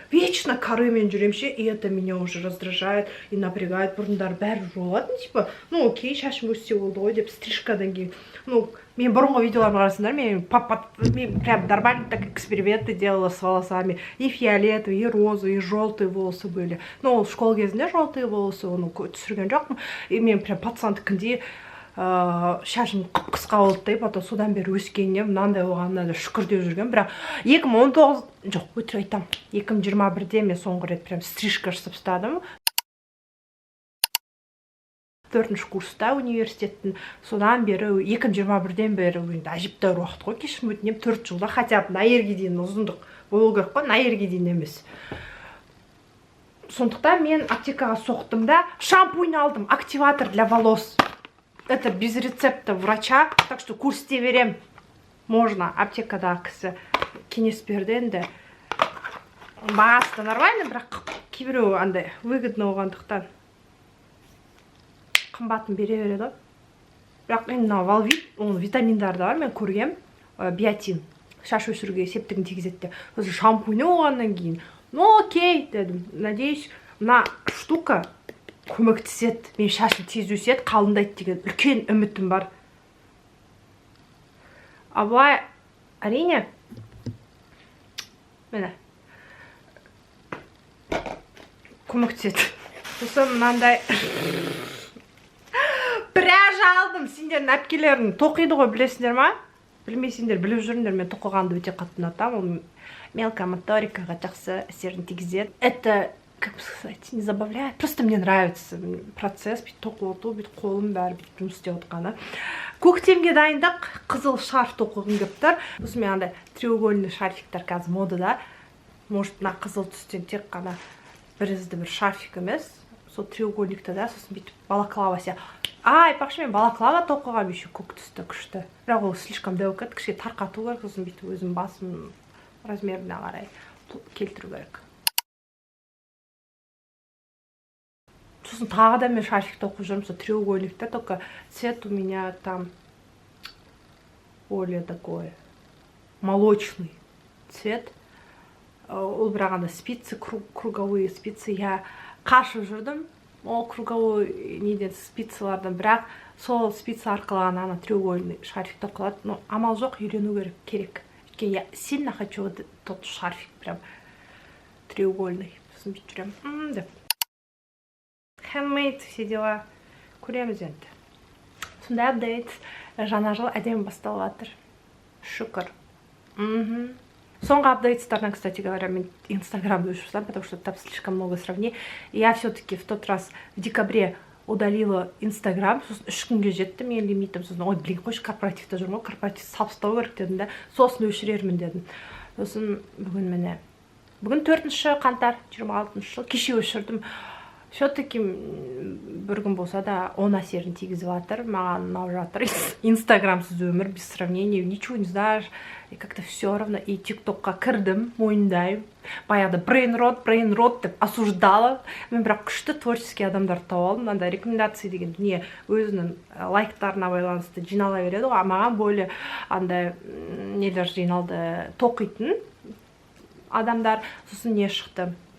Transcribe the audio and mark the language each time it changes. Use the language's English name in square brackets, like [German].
[Russian] Вечно [Kazakh] каремен жүремше, [Russian] и это меня уже раздражает и напрягает. [Kazakh] Бұрындар бәрі жолатын, типа, окей, шашым өссе болды ғой деп, стрижкадан кейін. Мен бұрынғы видеоларымы қарасыңдар, мен [Russian] прям нормально так эксперименты делала с волосами. И фиолетовые, и розовые, и желтые волосы были. [Kazakh] В школ кезінде [Russian] желтые волосы, [Kazakh] оны түсірген жоқпын. И мен прям пацандікінде шашым қысқа болды, потом содан бері өскеніне мынандай болғанына да шүкір деп жүрген. Бірақ 2019, жоқ, өтірік айтам, 2021-де мен соңғы рет прям стрижка жасап тастадым. 4-ші курста университеттің, содан бері 2021-ден бері әжептәуір уақыт қой, кешірім өтінем, 4 жылда [Russian] хотя бы [Kazakh] наерге дейін ұзындық болу керек қой, наерге дейін емес. Сондықтан мен аптекаға соқтым да, шампунь алдым, [Russian] активатор для волос. Это без рецепта врача, так что [Kazakh] курсте [Russian] берем. [Kazakh] Можно аптекада кісі кеңес берді енді. Бағасы нормально, бірақ кейбіреу андай выгодно болғандықтан қымбатын бере береді. Бірақ енді Валвит, оның витаминдары да бар, мен көргем, биотин, шаш өсіруге септігін тигізеді. Осы шампуйны болғаннан кейін, окей, дедім. Надеюсь, мына штука көмектеседі, мен шашым тез өседі, қалындайды деген үлкен үмітім бар. Абылай, әрине, мені көмектеседі. Сосын мынандай пряжа алдым. Сендердің әпкелерін тоқиды ғой, білесіңдер ма? Білмейсіңдер, біліп жүріңдер, мен тоқығанды өте қатты ұнатам. Ол мелкая моторикаға жақсы әсерін тигізеді. [Russian] Это, как бы сказать, не забавляет. Просто мне нравится процесс, [Kazakh] бүйтіп тоқылту, бүйтіп қолым бәрі бүйтіп жұмыс істеп отқаны. Көктемге дайындық, қызыл шарф тоқығым келіп тұр. Осы мен андай треугольный шарфиктер қазір модада. Может, мына қызыл түстен тек қана бірізді бір шарфик емес. Сол треугольникті да, сосын бүйтіп балаклава ся. Пақшы мен балаклава тоқығам еще көк түсті күшті. Бірақ ол слишком дәуіп кетті, кішке тарқату керек, сосын бүйтіп өзім басым размеріне қарай келтіру керек. Сосын тағы да мен шарфик тоқып жүрмін, сол треугольникті, [Russian] только цвет у меня там более такой молочный цвет. [Kazakh] Ол бірақ анда спицы, [Russian] круговые спицы, [Kazakh] я қашып жүрдім, ол круговой неден спицалардан, бірақ сол спица арқылы ана треугольный шарфик тоқылады. Амал жоқ, үйрену керек. [Russian] Өйткені я сильно хочу тот шарфик, прям треугольный. [Kazakh] Сосын бүйтіп жүрем, деп. Handmade, [Russian] все дела. [Kazakh] Көреміз енді. Сондай апдейт. Жаңа жыл әдемі басталып жатыр. Шүкір. Соңғы апдейтстардан, [Russian] кстати говоря, [Kazakh] мен Инстаграмды өшірсам, [Russian] потому что там слишком много сравнений. Я все-таки в тот раз в декабре удалила Инстаграм. [Kazakh] Сосын 3 күнге жетті мен лимитім. Сосын, блин, қойшы корпоративті жүрмін, корпоратив сабыстау керек дедім да, сосын өшірермін дедім. Сосын бүгін міне. Бүгін 4-ші қаңтар, 26-шы жыл, кеше өшірдім. Все-таки бір күн болса да оң әсерін тигізіп жатыр. Маған ұнап жатыр. Инстаграмсыз өмір, [Russian] без сравнения, ничего не знаешь. И как-то все равно. [Kazakh] И тиктокқа кірдім, мойындаймын. Баяғыда брейн рот деп осуждала. Мен бірақ күшті творческий адамдар тауып алдым. Анда рекомендация деген дүние өзінің лайктарына байланысты жинала береді ғой. Маған более андай нелер жиналды, тоқитын адамдар. Сосын не шықты?